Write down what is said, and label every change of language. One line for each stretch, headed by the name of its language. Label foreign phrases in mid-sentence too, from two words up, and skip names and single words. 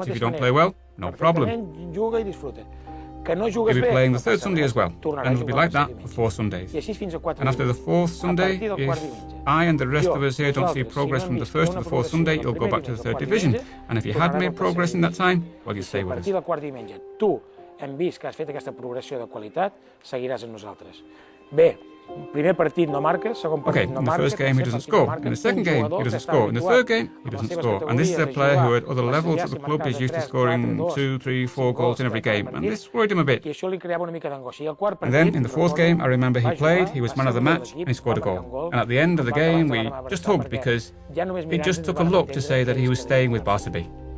English: If you don't play well, no problem. You'll be playing the third Sunday as well, and it'll be like that for 4 Sundays. And after the 4th Sunday, if I and the rest of us here don't see progress from the 1st to the 4th Sunday, you'll go back to the 3rd Division. And if you had made progress in that time, well, you stay with us.
Catalan: Hem vist que has fet aquesta progressió de qualitat, seguiràs amb nosaltres. Bé, primer partit no marques, segon partit no marques.
English: In the first game he doesn't score, in the second game he doesn't score, in the third game he doesn't score. And this is a player who at other levels at the club is used to scoring 2, 3, 4 goals in every game, and this worried him a bit. And then in the 4th game I remember he played, he was man of the match, and he scored a goal. And at the end of the game we just hugged because it just took a look to say that he was staying with Barca B.